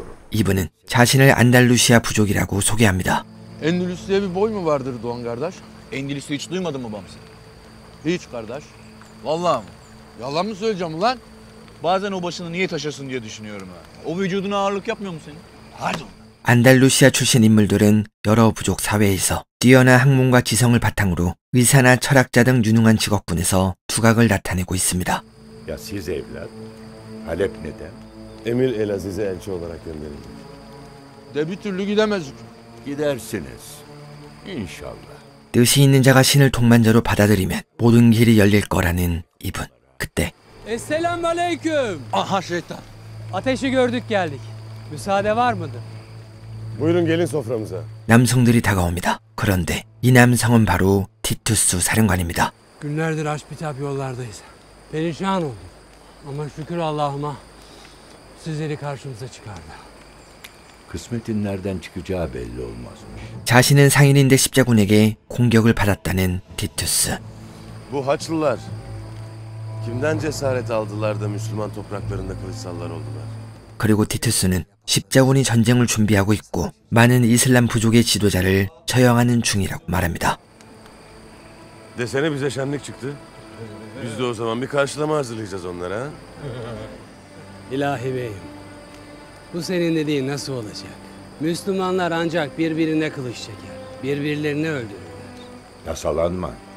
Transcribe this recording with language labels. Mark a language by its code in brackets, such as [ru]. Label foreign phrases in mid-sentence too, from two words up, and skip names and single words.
[ko] 이분은 자신을 안달루시아 부족이라고 소개합니다. [tr] Endülüs diye bir boy mu vardır Doğan kardeş? Endülüs'ü hiç duymadın mı Bamsı? Hiç kardeş. Vallahi mı? Yalan mı söyleyeceğim ulan? Bazen o başını niye taşırsın diye düşünüyorum ha. O vücuduna ağırlık yapmıyor mu senin? Hadi. [ko] 안달루시아 출신 인물들은 여러 부족 사회에서 뛰어난 학문과 지성을 바탕으로 의사나 철학자 등 유능한 직업군에서 두각을 나타내고 있습니다. [tr] Ya siz evlat? Halep neden? Emir Elaziz'e elçi olarak gönderilecek. De bir türlü gidemezdik. Gidersiniz. İnşallah. [ko] 뜻이 있는 자가 신을 동반자로 받아들이면 모든 길이 열릴 거라는 이분. 그때 [tr] Selamünaleyküm. Aha şeytan. Ateşi gördük geldik. Müsaade var mıdır? Buyurun gelin soframıza. [ko] 남성들이 다가옵니다. 그런데 이 남성은 바로 티투스 사령관입니다. [tr] Günlerdir aç bitap yollardayız. Perişan olduk. Ama şükür Allah'ıma sizleri karşımıza çıkardı. Kısmetin nereden çıkacağı belli olmazmış. [ko] 자신은 상인인데 십자군에게 공격을 받았다는 티투스. [tr] Bu Haçlılar kimden cesaret aldılar da Müslüman topraklarında kılıçsallar oldular? [ko] 그리고 티투스는 십자군이 전쟁을 준비하고 있고 많은 이슬람 부족의 지도자를 처형하는 중이라고 말합니다. [tr] Desene bize şenlik çıktı. Biz de o zaman bir karşılama hazırlayacağız onlara. Ha? İlahi beyim, bu senin dediğin nasıl olacak? Müslümanlar ancak birbirine kılıç çeker, birbirlerini öldürürler. Yasalanma.